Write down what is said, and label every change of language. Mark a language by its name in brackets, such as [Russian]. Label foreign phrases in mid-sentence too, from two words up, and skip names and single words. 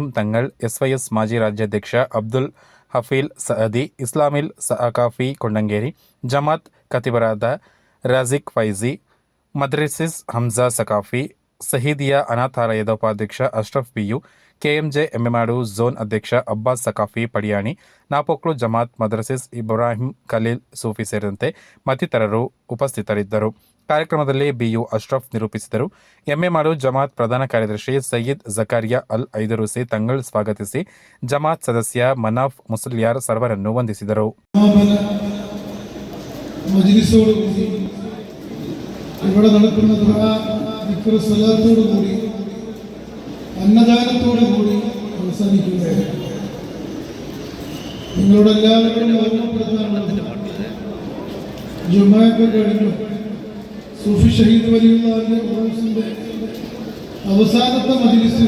[Kannada] ತಂಗಳ್, ಎಸ್ವೈಎಸ್ ಮಾಜಿ ರಾಜ್ಯಾಧ್ಯಕ್ಷ ಅಬ್ದುಲ್ ಹಫೀಲ್ ಸಅದಿ, ಇಸ್ಲಾಮಿಲ್ ಸಕಾಫಿ ಕೊಂಡಂಗೇರಿ, ಜಮಾತ್ ಖತೀಬರಾದ ರಾಜಿಕ್ ಫೈಜಿ, ಮದ್ರಿಸಿಸ್ ಹಮ್ಜಾ ಸಕಾಫಿ, ಸಹೀದಿಯಾ ಅನಾಥಾಲಯದ ಉಪಾಧ್ಯಕ್ಷ ಅಶ್ರಫ್ ಬಿಯು, ಕೆಎಂಜೆ ಎಮ್ಮೆಮಾಡು ಝೋನ್ ಅಧ್ಯಕ್ಷ ಅಬ್ಬಾಸ್ ಸಕಾಫಿ ಪಡಿಯಾಣಿ, ನಾಪೋಕ್ಲು ಜಮಾತ್ ಮದ್ರಸಿಸ್ ಇಬ್ರಾಹಿಂ ಖಲೀಲ್ ಸೂಫಿ ಸೇರಿದಂತೆ ಮತ್ತಿತರರು ಉಪಸ್ಥಿತರಿದ್ದರು. ಕಾರ್ಯಕ್ರಮದಲ್ಲಿ ಬಿಯು ಅಶ್ರಫ್ ನಿರೂಪಿಸಿದರು. ಎಮ್ಮೆಮಾಡು ಜಮಾತ್ ಪ್ರಧಾನ ಕಾರ್ಯದರ್ಶಿ ಸಯ್ಯಿದ್ ಜಕಾರಿಯಾ ಅಲ್ ಐದರೂಸಿ ತಂಗಳ್ ಸ್ವಾಗತಿಸಿ ಜಮಾತ್ ಸದಸ್ಯ ಮನಾಫ್ ಮುಸಲ್ಯಾರ್ ಸರ್ವರನ್ನು ವಂದಿಸಿದರು. [Malayalam] ഇവിടെ നടക്കുന്ന ദുആ ദിക്ർ സലാത്തോടുകൂടി അന്നദാനത്തോടു കൂടി അവസാനിക്കുകയാണ്. നിങ്ങളോട് എല്ലാവരും ഓർമ്മപ്പെടുത്താനുള്ളത്, ജുമായൊക്കെ കഴിഞ്ഞു സൂഫി ഷഹീദ് വലിയുള്ളാഹിന്റെ ഉറൂസിന്റെ അവസാനത്തെ മജ്‌ലിസ്